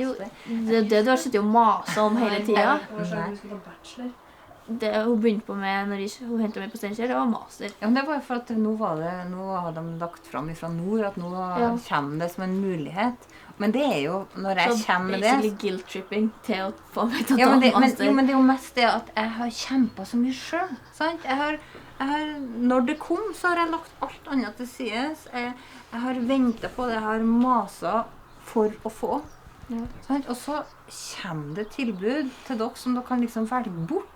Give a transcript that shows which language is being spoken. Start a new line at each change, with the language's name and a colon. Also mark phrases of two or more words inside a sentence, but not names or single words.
Norwegian: Jo, det er det du har sittet og maset om hele tiden. Hva slags du skal ta bachelor? Det hun begynte på med når hun hentet meg på Steinkjer, det var master. Ja, men det var for at nå har de lagt fram fra nord at nå kommer det som en mulighet. Men det er jo, når jeg kommer med det... Så
English: basically guilt-tripping
Norwegian: til å få meg til å ta master. Men det er jo mest det at jeg har kjempet så mye selv, sant? Når det kom, så har jeg lagt alt annet til sides. Jeg har ventet på det, jeg har maset for å få. Ja. Sant? Og så kommer det tilbud til dere som dere kan liksom velge bort.